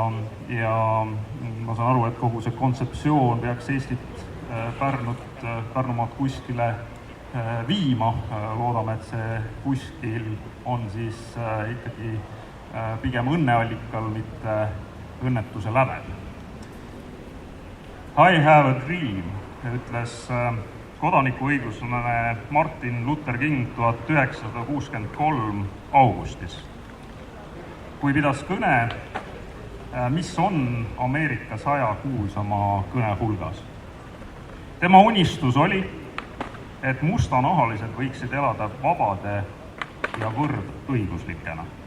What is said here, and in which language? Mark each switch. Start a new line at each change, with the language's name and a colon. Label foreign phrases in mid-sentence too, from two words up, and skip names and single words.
Estonian: ma saan aru, et kogu see kontseptsioon peaks Eestit, Pärnumaad kuskile viima. Loodame, et see kuskil on siis ikkagi pigem õnneallikal, mitte õnnetuse lävel.
English: I have a dream,
Estonian: ütles kodanikuõiguslane Martin Luther King 1963 augustis, kui pidas kõne, mis on Ameerika 100 kuulsama kõne hulgas. Tema unistus oli, et mustanahalised võiksid elada vabade ja võrdõiguslikena.